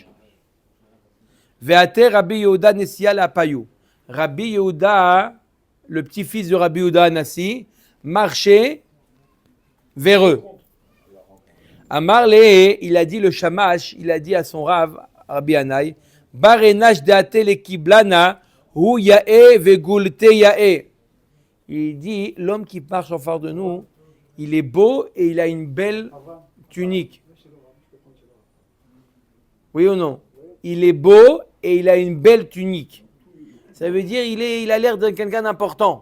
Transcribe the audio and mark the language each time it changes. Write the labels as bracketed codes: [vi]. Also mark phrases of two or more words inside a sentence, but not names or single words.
[arc] ואתא רבי יהודה נשיאה לאפייהו. [fr] Rabbi Yehuda, le petit-fils de Rabbi Yehuda Nassi, marchait vers eux. [arc] אמר ליה, [fr] il a dit le Shamash, il a dit à son Rav, Rabbi Yanai, [arc] בר נש דאתא לקבלנא, הוא יאי וגולתיה יאה. [fr] Il dit, l'homme qui marche en phare de nous, il est beau et il a une belle tunique. Oui ou non? Il est beau et il a une belle tunique. Ça veut dire il a l'air de quelqu'un d'important.